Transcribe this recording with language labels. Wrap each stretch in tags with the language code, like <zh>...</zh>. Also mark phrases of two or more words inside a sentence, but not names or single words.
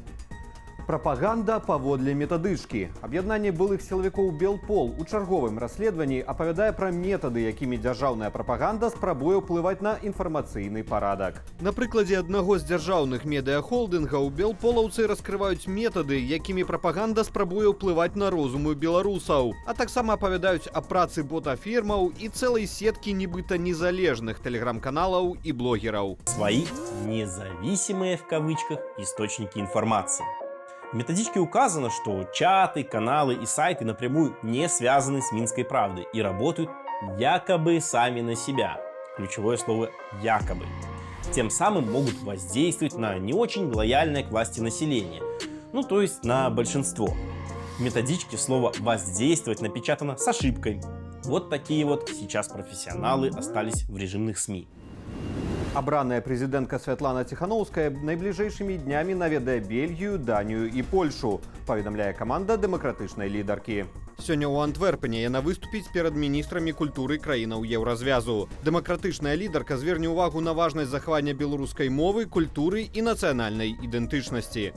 <be>Прапаганда паводле метадычкі. Аб'яднанне былых сілавікоў Белпол у чарговым расследаванні апавядае пра метады, якімі дзяржаўная прапаганда спрабуе ўплываць на інфармацыйны парадак. На прыкладзе аднаго з дзяржаўных медыахолдынгаў белполаўцы раскрываюць метады, якімі прапаганда спрабуе ўплываць на розуму беларусаў, а таксама апавядаюць аб працы бота-фірмаў і цэлай сеткі нібыта незалежных тэлеграм-каналаў і блогераў.</be> <ru>Свои независимые в кавычках источники информации. В методичке указано, что чаты, каналы и сайты напрямую не связаны с Минской правдой и работают якобы сами на себя. Ключевое слово «якобы». Тем самым могут воздействовать на не очень лояльное к власти население, то есть на большинство. В методичке слово «воздействовать» напечатано с ошибкой. Вот такие вот сейчас профессионалы остались в режимных СМИ.</ru> <be>Абраная прэзідэнтка Святлана Ціханаўская найбліжэйшымі днямі наведае Бельгію, Данію і Польшу, паведамляе каманда дэмакратычнай лідаркі. Сёння ў Антверпене яна выступіць перад міністрамі культуры краінаў еўразвязу. Дэмакратычная лідарка зверне ўвагу на важнасць захавання беларускай мовы, культуры і нацыянальнай ідэнтычнасці.</be>